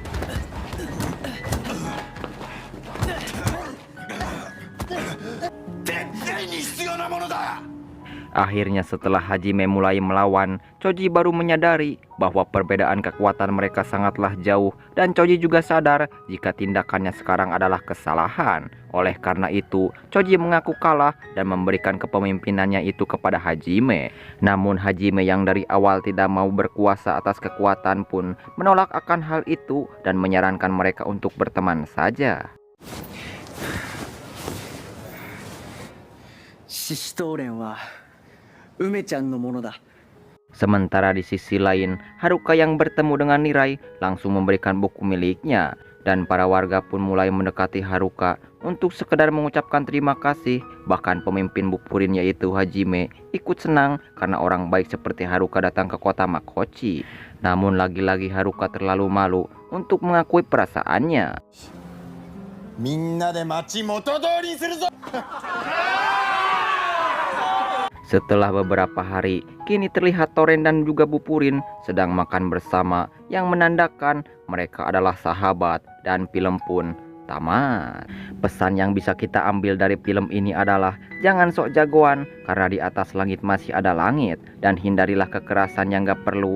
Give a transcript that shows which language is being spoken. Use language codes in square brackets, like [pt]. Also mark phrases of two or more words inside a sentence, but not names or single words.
[id] Akhirnya setelah Hajime mulai melawan, Choji baru menyadari bahwa perbedaan kekuatan mereka sangatlah jauh dan Choji juga sadar jika tindakannya sekarang adalah kesalahan. Oleh karena itu, Choji mengaku kalah dan memberikan kepemimpinannya itu kepada Hajime. Namun Hajime yang dari awal tidak mau berkuasa atas kekuatan pun menolak akan hal itu dan menyarankan mereka untuk berteman saja. [ja] シシトウレンは梅ちゃんのものだ。 [id] Sementara di sisi lain, Haruka yang bertemu dengan Nirai langsung memberikan buku miliknya. Dan para warga pun mulai mendekati Haruka untuk sekedar mengucapkan terima kasih. Bahkan pemimpin Bupurin yaitu Hajime ikut senang karena orang baik seperti Haruka datang ke kota Makochi. Namun lagi-lagi Haruka terlalu malu untuk mengakui perasaannya. [ja] みんなで町元通りにするぞ。 [id] Setelah beberapa hari, kini terlihat Toren dan juga Bupurin sedang makan bersama yang menandakan mereka adalah sahabat dan film pun tamat. Pesan yang bisa kita ambil dari film ini adalah jangan sok jagoan karena di atas langit masih ada langit, dan hindarilah kekerasan yang gak perlu.